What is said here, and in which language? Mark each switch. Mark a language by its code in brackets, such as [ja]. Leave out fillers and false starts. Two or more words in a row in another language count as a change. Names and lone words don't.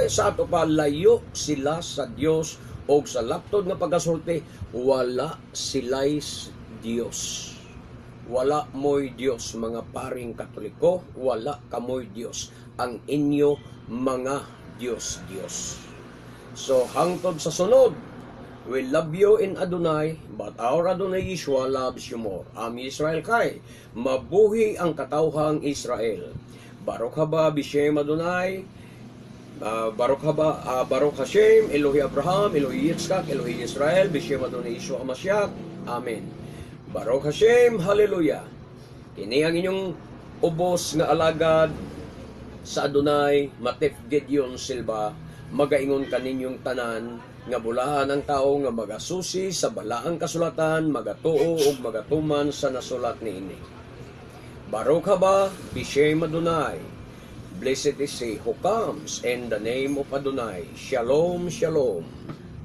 [ceb] Sa ato pa, layo sila sa Dios, o sa laptod nga pagkasulti, wala sila'y Dios. Wala mo'y Dios, mga paring Katoliko, wala kamoy Dios. Ang inyo mga Diyos. So, hangtod sa sunod, [en] we love you in Adonai, but our Adonai Yeshua loves you more. [he] עם ישראל [ceb] kay, mabuhi ang katawhang Israel. [he] ברוך הבא בשם אדוני, ברוך הבא, ברוך השם, אלוהי אברהם, אלוהי יצחק, אלוהי ישראל, בשם אדוני ישוע משיח. אמן. ברוך השם, Hallelujah. [ceb] Kini ang inyong ubos nga alagad sa Adonai, Matif Gideon Silva, magaingon kaninyong tanan, nga bulahan ang tao nga magasusi sa balaang kasulatan, magatuo ug magatuman sa nasulat niini. [he] ברוך הבא בשם אדוני. [en] Blessed is he who comes in the name of Adonai. [he] שלום, שלום.